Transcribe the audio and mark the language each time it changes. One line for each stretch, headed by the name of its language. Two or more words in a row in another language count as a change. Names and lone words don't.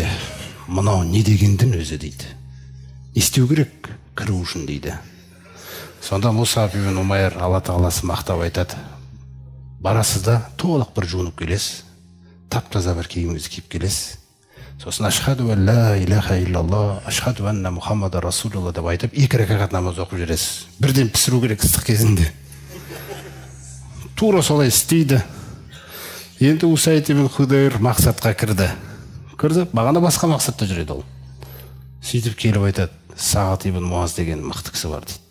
Kazakh: Мынау не дегендің өзі дейді. Істеу керек, кіру үшін дейді. Сонда Мусаб ибн Умайр Алла Тағаласы мақтап айтады. Барасыз да толық бір жуынып келесіз. Тап-таза бір киіміңізді киіп келесіз. Сосын
Arabic: أشهد أن لا إله إلا الله، أشهد أن محمدا رسول الله
Kazakh: деп айтып, 2 ракағат намаз оқып жүресіз. Бірден пісіру керек ыстық кезінде. Тура солай істейді. Енді Усайд ибн Худайр мақсатқа кірді. Бағана басқа мақсатта жүреді ол. Сөйтіп келіп айтады, Сағат ибн Муаз деген мықты кісі бар дейді.